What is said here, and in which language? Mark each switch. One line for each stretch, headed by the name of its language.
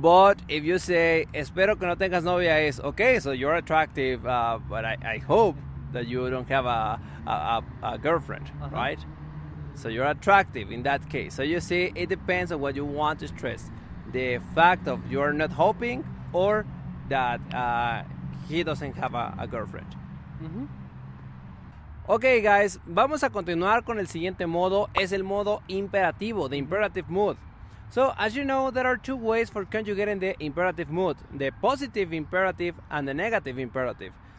English: But if you say, espero que no tengas novia, is okay, so you're attractive, but I hope that you don't have a girlfriend, right? So you're attractive in that case. So you see, it depends on what you want to stress. The fact of you're not hoping or that he doesn't have a girlfriend.
Spanish: Ok, guys, vamos a continuar con el siguiente modo. Es el modo imperativo, the imperative mood.
English: So, as you know, there are two ways for conjugating the imperative mood, the positive imperative and the negative imperative.